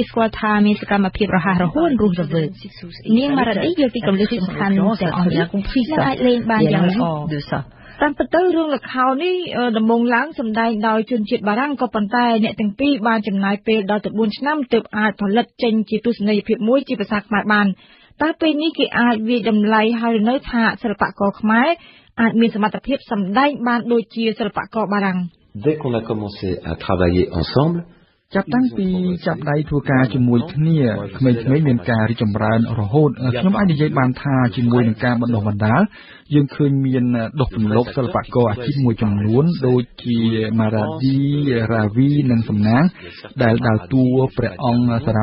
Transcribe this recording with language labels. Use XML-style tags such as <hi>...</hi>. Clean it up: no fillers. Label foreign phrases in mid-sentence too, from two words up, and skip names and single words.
<km>ស្គាល់ថាមានសកម្មភាពរហ័សរហួនរស់រវើកនាងម៉ារ៉ាឌីយល់ពីគន្លឹះសំខាន់ទាំងអស់នេះនិងអាចលេងបានយ៉ាងល្អតាមពិតទៅរឿងល្ខោននេះដំបូងឡើងសម្ដែងដោយជនជាតិបារាំងក៏ប៉ុន្តែអ្នកទាំងពីរបានចំណាយពេលដល់ទៅ4ឆ្នាំទើបអាចផលិតចេញជាទស្សនីយភាពមួយជាភាសាខ្មែរបានតើពេលនេះគេអាចវាយតម្លៃហើយនៅថាសិល្បករខ្មែរអាចមានសមត្ថភាពសម្ដែងបានដូចជាសិល្បករបារាំង</km> <fr>Dès qu'on a commencé à travailler ensemble</fr> <km>ចាប់តាំងពីចាប់ដៃធ្វើការជាមួយគ្នាក្មេងៗមានការរីកចម្រើនរហូតខ្ញុំអាចនិយាយបានថាជាមួយនឹងការបណ្ដុះបណ្ដាលយើងឃើញមានដុសរំលកសិល្បករអាជីពមួយចំនួនដូចជាម៉ារ៉ាឌីរ៉ាវីនិងសំណាងដែលដើរតួព្រះអង្គសារ៉ា</km>